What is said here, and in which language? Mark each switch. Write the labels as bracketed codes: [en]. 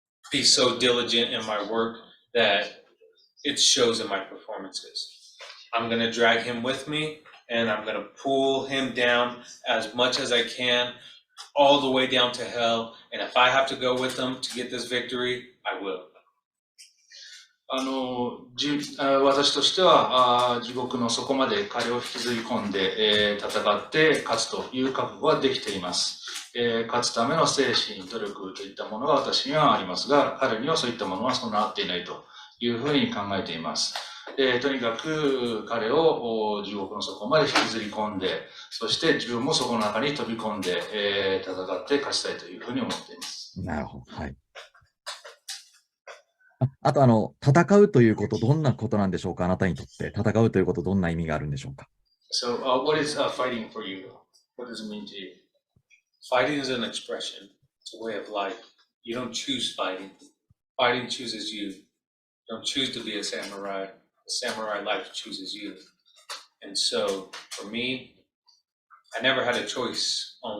[en] be so diligent in my work that it shows in my performances. I'm going to drag him with me, and I'm going to pull him down as much as I can, all the way down to hell. And if I have to go with him to get this victory, I will. [ja] 私としては地獄の底まで彼を引きずり込んで、戦って勝つという覚悟はできています。勝つための精神、努力といったものが私にはありますが、彼にはそういったものは備わっていないというふうに考えています。とにかく彼を地獄の底まで引きずり込んで、そして自分もそこの中に飛び込んで、戦って勝ちたいというふうに思っています。なるほど。はい。あと、戦うということ、どんなことなんでしょうか、あなたにとって。戦うということ、どんな意味があるんでしょうか。 [en] So, what is fighting for you? What does it mean to you? Fighting is an expression. It's a way of life. You don't choose fighting. Fighting chooses you. You don't choose to be a samurai. The samurai life chooses you. And so, for me, I never had a choice.